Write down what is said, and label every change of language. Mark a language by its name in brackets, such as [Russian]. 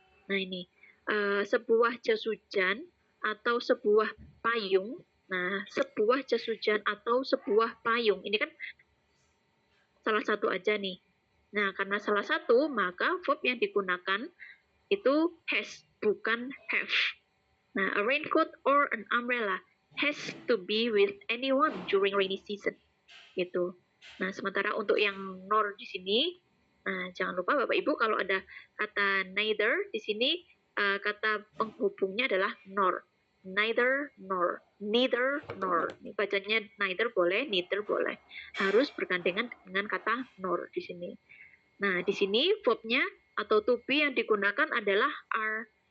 [Indonesian] Nah ini sebuah jas hujan atau sebuah payung. Nah, sebuah jas hujan atau sebuah payung ini kan salah satu aja nih. Nah, karena salah satu, maka verb yang digunakan itu has, bukan have. [English] Nah, a raincoat or an umbrella has to be with anyone during rainy season. [Indonesian] Gitu. Nah, sementara untuk yang nor di sini, nah, jangan lupa Bapak Ibu kalau ada kata neither di sini, kata penghubungnya adalah nor. Neither nor, neither nor. Ini bacanya neither boleh, neither boleh. Harus bergandengan dengan kata nor di sini. Nah, di sini verbnya atau to be yang digunakan adalah are.